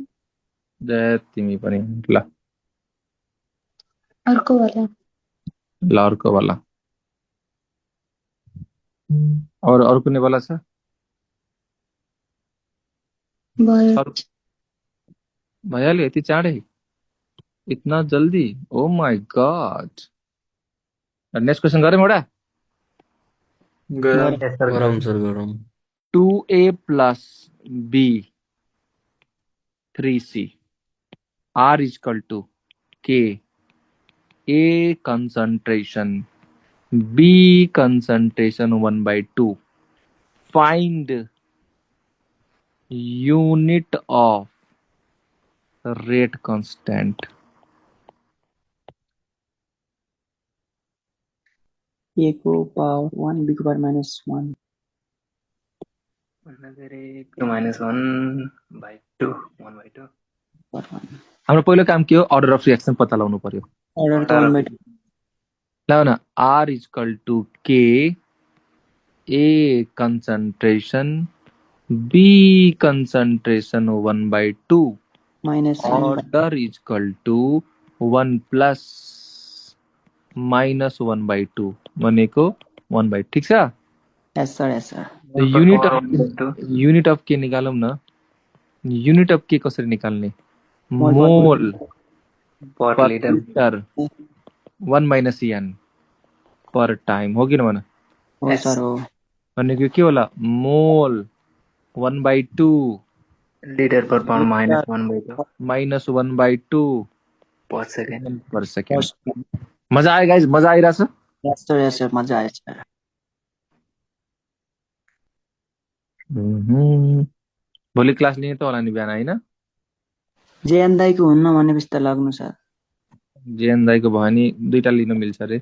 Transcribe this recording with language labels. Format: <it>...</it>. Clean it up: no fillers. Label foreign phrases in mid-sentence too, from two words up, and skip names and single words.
<ne>तिमी पनि ल अर्को वाला ल अर्को वाला और कुनै वाला छ? भयो भइहाल्यो यति चाँडै?</ne> <hi>इतना जल्दी?</hi> <en>oh my god. next question</en> <ne>गरौँ एउटा? गरम</ne> <en>Yes, sir.</en> <ne>गरम सर गरम</ne> <en>2a plus b 3c r is equal to k a concentration b concentration 1/2 find unit of rate constant.</en> <ne>a को पावर 1 b को पावर -1 -1/2 1/2 हाम्रो पहिलो काम के हो?</ne> <en>order of reaction</en> <ne>पत्ता लगाउनु पर्यो। अर्डर त 1/2 ल न</ne> <en>r is equal to k a concentration b concentration 1/2 -1 order is equal to 1 plus minus 1/2</en> <ne>भनेको 1/2 ठीक छ?</ne> <en>yes sir unit of k</en> <ne>निकालौँ न।</ne> <en>unit of k</en> <ne>कसरी निकाल्ने? मोल मोल</ne> <en>per पर liter.</en> <ne>लिटर 1 minus n</ne> <en>per time</en> <ne>हो कि न भन? हो सर हो भनेको के होला? मोल 1/2</ne> <en>Liter per pound -1/2 minus 1/2 per second. per second.</en> <ne>मजा आयो गाइज? मजा आइरहेछ?</ne> <en>yes sir</en> <ne>मजा आयो सर भोलि क्लास लिने त होला नि बिहान हैन? जेएन दाइको हुन्न भनेपछि त लाग्नु सर जेएन दाइको भयो नि दुईटा लिन मिल्छ रे।</ne>